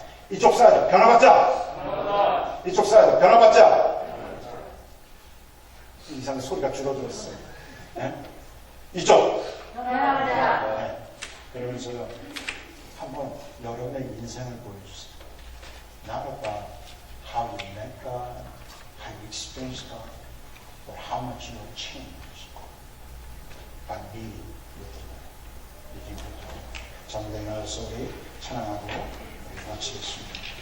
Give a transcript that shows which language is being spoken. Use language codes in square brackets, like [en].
[ko] 이쪽 사이드 변화받자. 이쪽 사이드 변화받자. 이상 소리가 줄어들었어요. 네? 이쪽. 네. 그러면서 한번 여러분의 인생을 보여주세요. [en] Not about how you met God, how you experienced God, but how much you have changed by being with God. [ko] 정된 나라에서 우리 찬양하고 마치겠습니다.